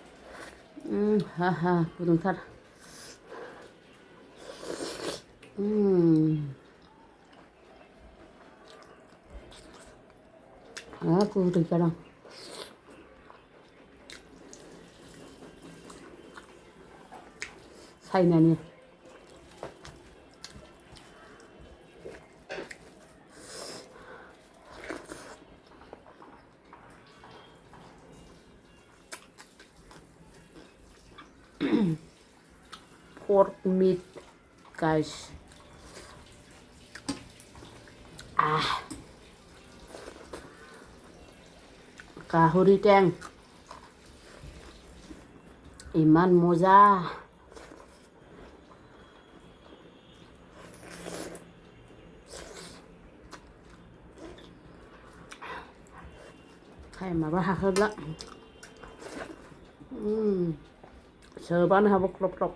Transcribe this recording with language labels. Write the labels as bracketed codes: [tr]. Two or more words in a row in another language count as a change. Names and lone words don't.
[brx] गुदुंथार गुदै जादों [en] साइनानि pork meat guys [as] গাহৰি টেং ইমান মজা [brx] टाइमाबो हाखोब्ला सोबानो हाबो क्लब